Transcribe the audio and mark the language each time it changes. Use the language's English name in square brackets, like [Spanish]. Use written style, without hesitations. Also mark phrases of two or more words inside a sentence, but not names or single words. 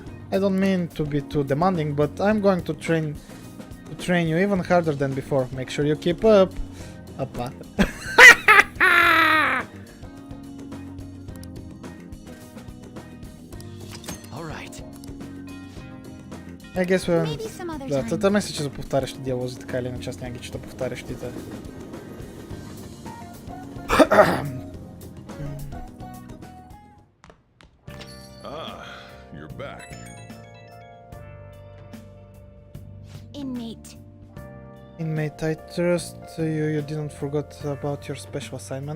[English] I don't mean to be too demanding, but I'm going to train you even harder than before. Make sure you keep up. Appa. Alright. I guess we're... Maybe some other [Bulgarian] Да, [English] time. [Bulgarian] те мисля, че за повтарящи диалози, така или иначе аз няма ги чета повтарящите. [English] You're back. Inmate. I trust you didn't forget about your special assignment.